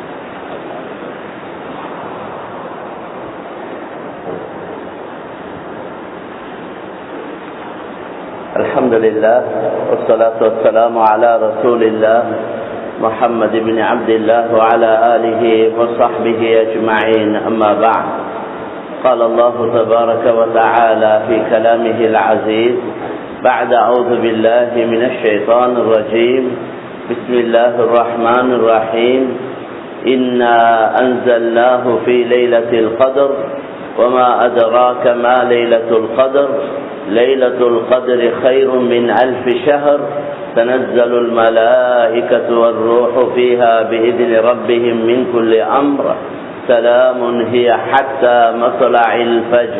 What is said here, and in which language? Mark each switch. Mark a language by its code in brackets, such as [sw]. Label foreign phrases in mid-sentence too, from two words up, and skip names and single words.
[ar] الحمد لله والصلاة والسلام على رسول الله محمد بن عبد الله وعلى آله وصحبه أجمعين. أما بعد. قال الله تبارك وتعالى في كلامه العزيز بعد أعوذ بالله من الشيطان الرجيم بسم الله الرحمن الرحيم إنا أنزلناه في ليلة القدر وما أدراك ما ليلة القدر ليلة القدر خير من 1000 شهر تنزل الملائكة والروح فيها بإذن ربهم من كل أمر سلام هي حتى مطلع الفجر.